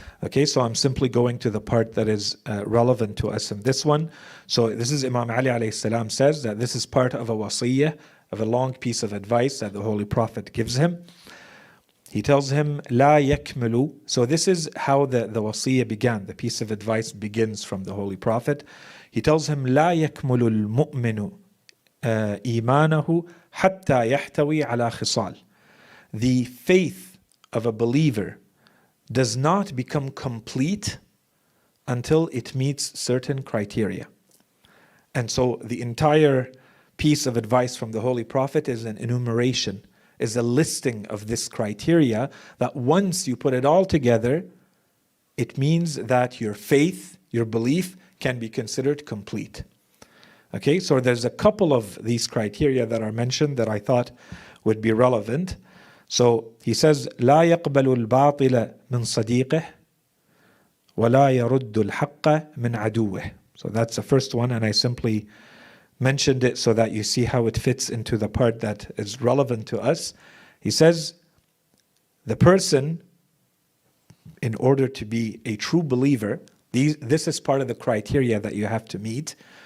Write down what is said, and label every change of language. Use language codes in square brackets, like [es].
[en] Okay, so I'm simply going to the part that is relevant to us in this one. So this is Imam Ali alayhi salam says that this is part of a wasiyyah, of a long piece of advice that the Holy Prophet gives him. He tells him, [ar] لا يكمل. [en] So this is how the wasiyyah began. The piece of advice begins from the Holy Prophet. He tells him, [ar] لا يكمل المؤمن إيمانه حتى يحتوي على خصال. [en] The faith of a believer does not become complete until it meets certain criteria. And so the entire piece of advice from the Holy Prophet is an enumeration, is a listing of this criteria that once you put it all together, it means that your faith, your belief can be considered complete. Okay, so there's a couple of these criteria that are mentioned that I thought would be relevant. So he says, [ar] لا يقبل الباطل من صديقه ولا يرد الحق من عدوه. [en] So that's the first one, and I simply mentioned it so that you see how it fits into the part that is relevant to us. He says, the person, in order to be a true believer, this is part of the criteria that you have to meet.